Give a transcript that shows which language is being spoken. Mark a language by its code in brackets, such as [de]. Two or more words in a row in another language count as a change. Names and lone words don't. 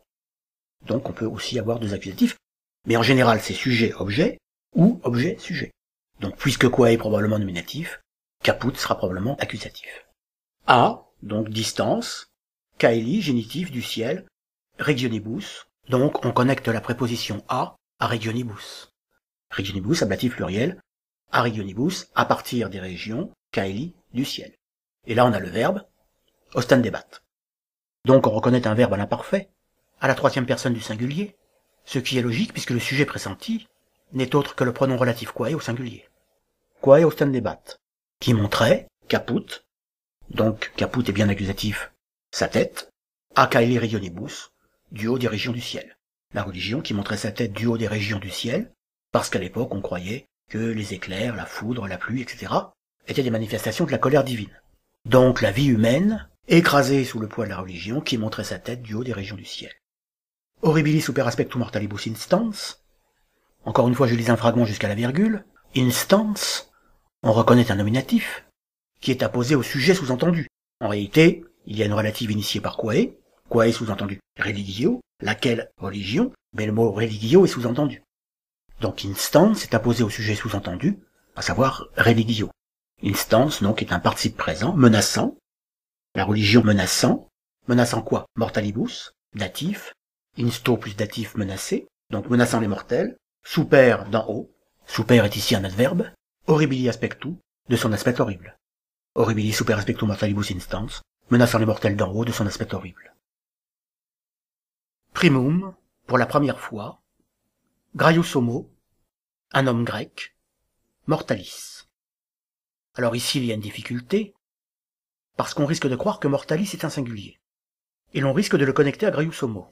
[fr] Donc on peut aussi avoir deux accusatifs, mais en général c'est sujet-objet ou objet-sujet. Donc puisque quae est probablement nominatif, caput sera probablement accusatif. A, donc distance, caeli, génitif du ciel, regionibus, donc on connecte la préposition à regionibus. Regionibus, ablatif pluriel, à regionibus, à partir des régions, caeli, du ciel. Et là on a le verbe, ostendebat. Donc on reconnaît un verbe à l'imparfait, à la troisième personne du singulier, ce qui est logique puisque le sujet pressenti n'est autre que le pronom relatif quae au singulier. [la] Quae ostendebat, [fr] qui montrait, caput, donc caput est bien accusatif, sa tête, [la] a caeli regionibus, [fr] du haut des régions du ciel. La religion qui montrait sa tête du haut des régions du ciel, parce qu'à l'époque on croyait que les éclairs, la foudre, la pluie, etc. étaient des manifestations de la colère divine. Donc la vie humaine, écrasée sous le poids de la religion, qui montrait sa tête du haut des régions du ciel. [la] Horribilis super aspectum mortalibus instans. [fr] Encore une fois, je lis un fragment jusqu'à la virgule. Instans, on reconnaît un nominatif, qui est apposé au sujet sous-entendu. En réalité, il y a une relative initiée par quae sous-entendu religio, laquelle religion, mais le mot religio est sous-entendu. Donc instans est apposé au sujet sous-entendu, à savoir religio. Instans, donc, est un participe présent, menaçant, la religion menaçant quoi? Mortalibus, datif, insto plus datif menacé, donc menaçant les mortels, super d'en haut, super est ici un adverbe, [la] horribili aspectu, [fr] de son aspect horrible. [la] Horribili super aspectum mortalibus instans, [fr] menaçant les mortels d'en haut de son aspect horrible. Primum, pour la première fois, [la] Graius homo, [fr] un homme grec, mortalis. Alors ici il y a une difficulté, parce qu'on risque de croire que mortalis est un singulier, et l'on risque de le connecter à [la] Graius homo.